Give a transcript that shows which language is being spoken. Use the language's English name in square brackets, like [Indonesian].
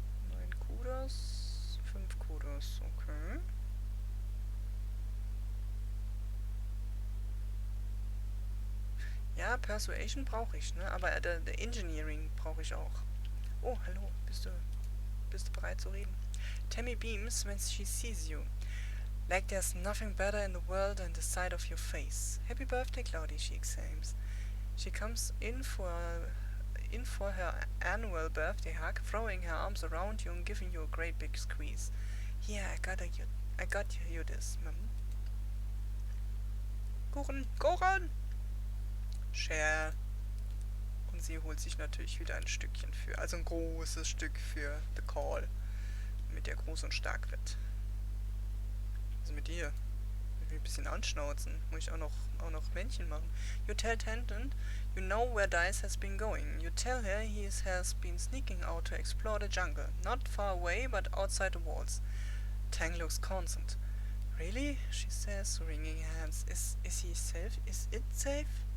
[German] 9 Kudos, 5 Kudos, okay. Ja, Persuasion brauche ich, ne? Aber der Engineering brauche ich auch. Oh, hallo, bist du bereit zu reden? [English] Tammy beams when she sees you. Like there's nothing better in the world than the sight of your face. Happy birthday, Claudie, she exclaims. She comes in for her annual birthday hug, throwing her arms around you and giving you a great big squeeze. Yeah, I got you this, Mom. [German] Kuchen! [English] Share. [German] Und sie holt sich natürlich wieder ein Stückchen also ein großes Stück für The Call, damit der groß und stark wird. Also mit dir. Ich will ein bisschen anschnauzen. Muss ich auch noch Männchen machen. [English] You tell Tangent, you know where Dice has been going. You tell her he has been sneaking out to explore the jungle. Not far away, but outside the walls. Tang looks concerned. Really? She says, wringing her hands. Is he safe? Is it safe?